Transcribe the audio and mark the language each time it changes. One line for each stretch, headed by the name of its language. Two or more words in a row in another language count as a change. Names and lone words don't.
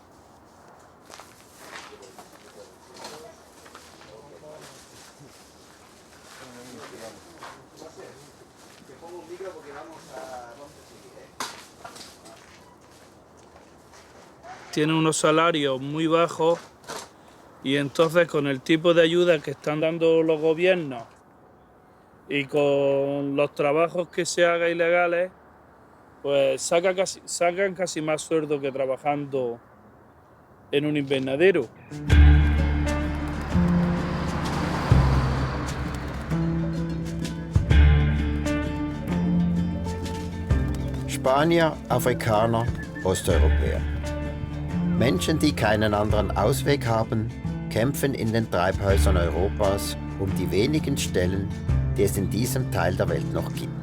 Spanish: Tienen unos salarios muy bajos y entonces con el tipo de ayuda que están dando los gobiernos y con los trabajos que se hagan ilegales, pues sacan casi más sueldo que trabajando en un invernadero.
German: Spanier, Afrikaner, Osteuropäer. Menschen, die keinen anderen Ausweg haben, kämpfen in den Treibhäusern Europas um die wenigen Stellen, die es in diesem Teil der Welt noch gibt.